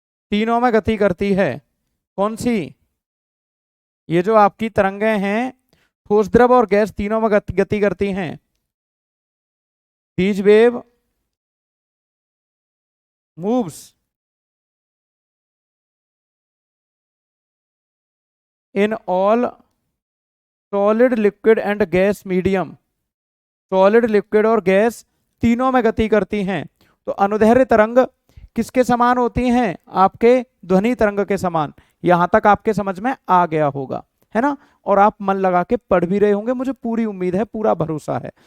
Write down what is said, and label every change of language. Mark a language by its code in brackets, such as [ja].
[hi] तीनों में गति करती है। कौन सी? ये जो आपकी तरंगें हैं, ठोस, द्रव और गैस तीनों में गति करती हैं। [en] these wave moves in all solid, liquid and gas medium। [hi] Solid, liquid और गैस तीनों में गति करती हैं। तो अनुदैर्घ्य तरंग किसके समान होती हैं? आपके ध्वनि तरंग के समान। यहां तक आपके समझ में आ गया होगा, है ना। और आप मन लगा के पढ़ भी रहे होंगे, मुझे पूरी उम्मीद है, पूरा भरोसा है।